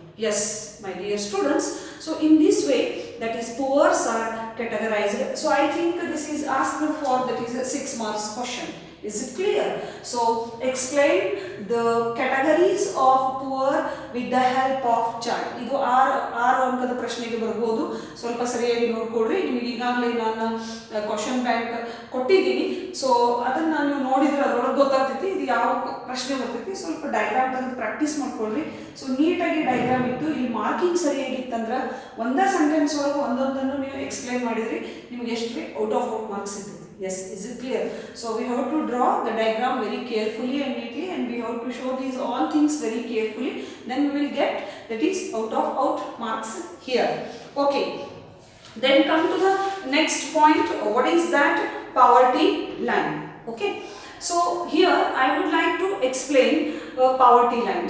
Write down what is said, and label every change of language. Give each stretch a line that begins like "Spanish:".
English: Yes, my dear students. So in this way, that is poors are categorized. So I think this is asked for, that is a 6 marks question. Is it clear? So explain the categories of poor with the help of chart.
Kannada: ಇದು 6 ಅಂಕದ ಪ್ರಶ್ನೆಗೆ ಬರಬಹುದು. ಸ್ವಲ್ಪ ಸರಿಯಾಗಿ ನೋಡ್ಕೊಳ್ಳ್ರಿ. ನಿಮಗೆ ಈಗಾಗಲೇ ನಾನು question bank ಕೊಟ್ಟಿದ್ದೀನಿ. ಸೊ ಅದನ್ನ ನೀವು ನೋಡಿದ್ರೆ ಅದರೊಳಗೆ ಗೊತ್ತಾಗ್ತೈತಿ ಇದು ಯಾವ ಪ್ರಶ್ನೆ ಬರ್ತೈತಿ. ಸ್ವಲ್ಪ ಡಯಾಗ್ರಾಮ್ ತೆಗೆದು ಪ್ರಾಕ್ಟೀಸ್ ಮಾಡ್ಕೊಳ್ಳ್ರಿ. ಸೊ ನೀಟಾಗಿ ಡಯಾಗ್ರಾಮ್ ಇತ್ತು. ಇಲ್ಲಿ ಮಾರ್ಕಿಂಗ್ ಸರಿಯಾಗಿತ್ತಂದ್ರೆ ಒಂದೇ ಸೆಂಟೆನ್ಸ್ ಒಳಗೆ ಒಂದೊಂದನ್ನು ನೀವು ಎಕ್ಸ್ಪ್ಲೈನ್ ಮಾಡಿದ್ರಿ, ನಿಮಗೆ ಎಷ್ಟು ಔಟ್ ಆಫ್ ಮಾರ್ಕ್ಸ್ ಸಿಗ್ತೈತಿ.
English: Yes, is it clear? So we have to draw the diagram very carefully and neatly, and we have to show these all things very carefully. Then we will get, that is out marks here. Okay. Then come to the next point. What is that? Poverty line. Okay. So here I would like to explain poverty line.